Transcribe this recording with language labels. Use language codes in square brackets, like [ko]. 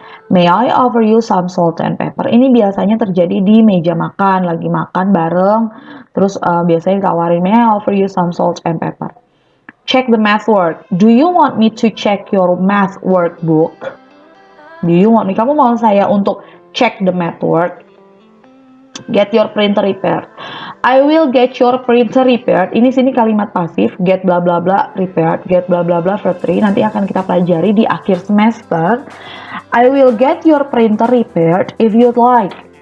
[en] May I offer you some salt and pepper? [id] Ini biasanya terjadi di meja makan, lagi makan bareng, terus biasanya ditawarin, [en] may I offer you some salt and pepper? Check the math work. Do you want me to check your math workbook? Do you want me? [id] Kamu mau saya untuk [en] check the math work? Get your printer repaired. I will get your printer repaired. [id] Ini sini kalimat pasif. Get bla bla bla repaired. Get bla bla bla verb 3. Nanti akan kita pelajari di akhir semester. [en] I will get your printer repaired if you'd like.